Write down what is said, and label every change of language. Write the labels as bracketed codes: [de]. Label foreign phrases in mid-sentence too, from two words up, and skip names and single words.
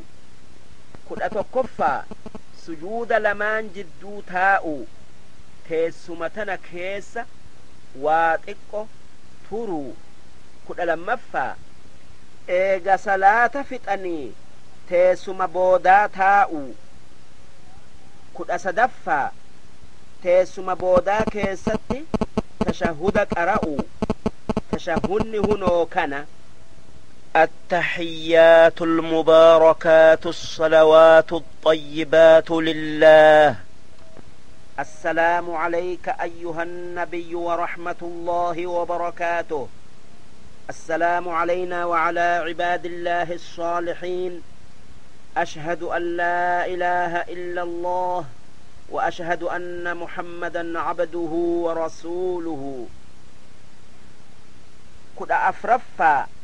[om] kudha tokkoffaa sujuuda lamaan jidduu taa'u teessuma tana keessa waa xiqqo turu kudha lammaffaa eega salaata fixanii teessuma boodaa taa'u kudha sadaffaa teessuma boodaa keessatti tashahuda qara'u tashahudni hunoo kana [ar] التحيات المباركات الصلوات الطيبات لله السلام عليك أيها النبي ورحمة الله وبركاته السلام علينا وعلى عباد الله الصالحين أشهد أن لا إله إلا الله وأشهد أن محمدا عبده ورسوله كد أفرفا